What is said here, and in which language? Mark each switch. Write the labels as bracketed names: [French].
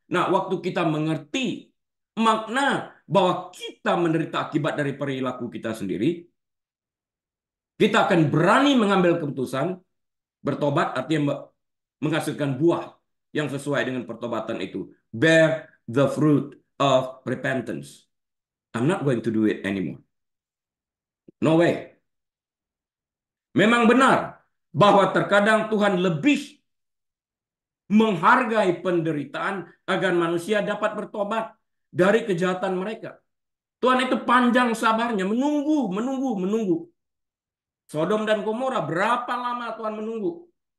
[Indonesian] Nah, waktu kita mengerti makna bahwa kita menderita akibat dari perilaku kita sendiri, kita akan berani mengambil keputusan bertobat, artinya menghasilkan buah yang sesuai dengan pertobatan itu. [English] Bear the fruit of repentance. I'm not going to do it anymore. No way. [Indonesian] Memang benar bahwa terkadang Tuhan lebih menghargai penderitaan agar manusia dapat bertobat dari kejahatan mereka. Tuhan itu panjang sabarnya, menunggu, menunggu, menunggu. Sodom dan Gomora, berapa lama Tuhan menunggu?